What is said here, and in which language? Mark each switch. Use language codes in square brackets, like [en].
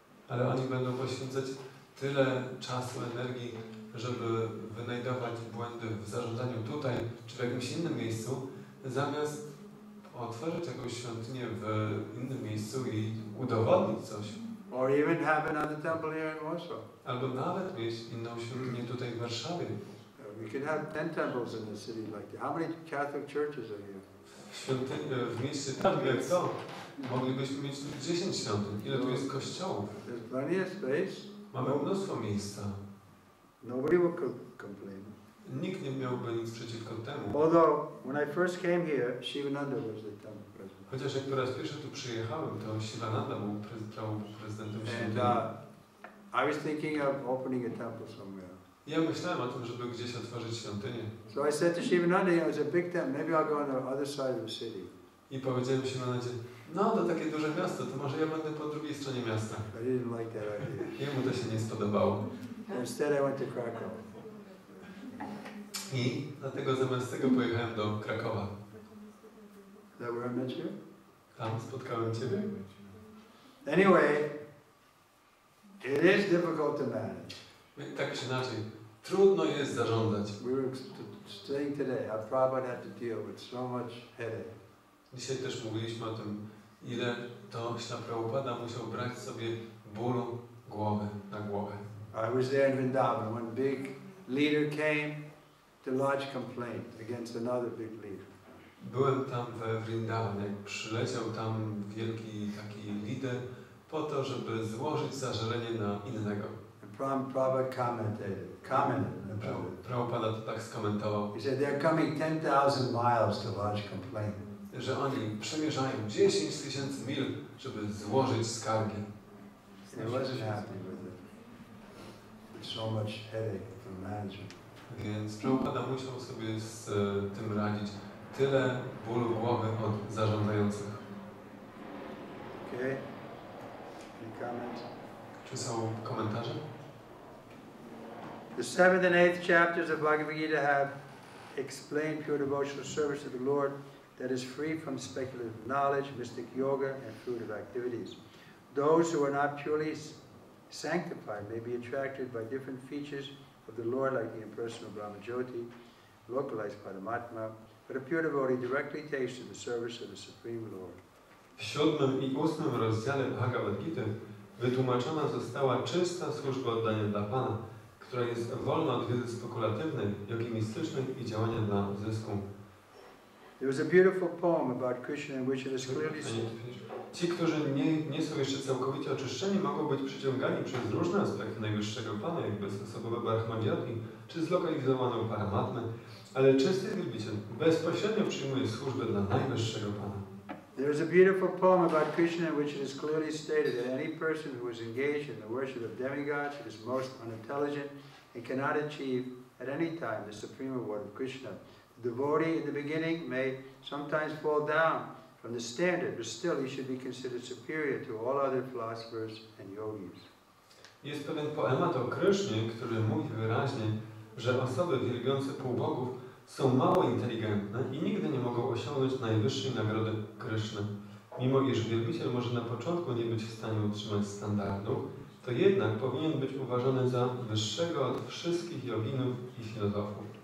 [pl] Ale oni będą poświęcać tyle czasu, energii, żeby wynajdować błędy w zarządzaniu tutaj czy w jakimś innym miejscu, zamiast otworzyć jakąś świątynię w innym miejscu i udowodnić coś. [en] Or even have another temple here in Warsaw. [pl] Albo nawet mieć inną świątynię tutaj w Warszawie. [en] We could have 10 temples in the city like that. How many Catholic churches are here? [pl] W mieście tak jak to, moglibyśmy mieć 10 świątyń. Ile tu jest kościołów? [en] There's plenty of space. [pl] Mamy mnóstwo miejsca. [en] Nobody will complain. [pl] Nikt nie miałby nic przeciwko temu. [en] Although, when I first came here, Shivananda was the temple president. [pl] Chociaż jak po raz pierwszy tu przyjechałem, to Shivananda był prezydentem świątyni. [en] I was thinking of opening a temple somewhere. [pl] Ja myślałem o tym, żeby gdzieś otworzyć świątynię. [en] So I said to Shivananda, it's a big temple, maybe I'll go on the other side of the city. [pl] I powiedziałem Shivanandzie, no to takie duże miasto, to może ja będę po drugiej stronie miasta. [en] I didn't like that idea. [pl] Jemu to się nie spodobało. [en] Instead I went to Krakow. [pl] I dlatego zamiast tego pojechałem do Krakowa. [en] Is that where I met you? [pl] Tam spotkałem Ciebie. [en] Anyway, it is difficult to manage. [pl] Tak czy inaczej, trudno jest zarządzać. [en] We were saying today how Prabhupada had to deal with so much headache. [pl] Dzisiaj też mówiliśmy o tym, ile to Śla Prabhupada musiał brać sobie bólu głowy na głowę. [en] I was there in Vrindavan when big leader came to lodge complaint against another big leader. [pl] Byłem tam we Vrindavan, jak przyleciał tam wielki taki lider po to, żeby złożyć zażalenie na innego. [en] Prabhupada commented [pl] Prabhupada to tak skomentował. [en] He said they're coming 10,000 miles to lodge complaint. [pl] Że oni przemierzają 10 000 mil, żeby złożyć skargi. [en] He wasn't happy with it. With so much headache from management. [pl] Więc Prabhupada musiał sobie z tym radzić. Tyle bólu głowy od zarządzających. [en] Okay. Any comments? [pl] Czy są komentarze? [en] The 7th and 8th chapters of Bhagavad Gita have explained pure devotional service to the Lord that is free from speculative knowledge, mystic yoga, and fruitive activities. Those who are not purely sanctified may be attracted by different features of the Lord like the impersonal Brahmajyoti, localized Paramatma, but a pure devotee directly takes to the service of the Supreme Lord. [pl] W 7. i 8. rozdziale Bhagavad Gity wytłumaczona została czysta służba oddania dla Pana, która jest wolna od wiedzy spekulatywnej, jogimistycznej i działania dla zysku. [en] There was a beautiful poem about Krishna in which it is clearly said. [pl] Ci, którzy nie są jeszcze całkowicie oczyszczeni, mogą być przyciągani przez różne aspekty najwyższego Pana, jak bezosobowe Brahmajyoti, czy zlokalizowaną Paramatmę, ale czysty wielbiciel bezpośrednio przyjmuje służbę dla najwyższego Pana. [en] There is a beautiful poem about Krishna in which it is clearly stated that any person who is engaged in the worship of demigods is most unintelligent and cannot achieve at any time the supreme award of Krishna. The devotee in the beginning may sometimes fall down from the standard, but still he should be considered superior to all other philosophers and yogis. [pl] Jest pewien poemat o Krysznie, który mówi wyraźnie, że osoby wielbiące półbogów są mało inteligentne i nigdy nie mogą osiągnąć najwyższej nagrody Kryszny. Mimo iż wielbiciel może na początku nie być w stanie utrzymać standardów, to jednak powinien być uważany za wyższego od wszystkich joginów i filozofów.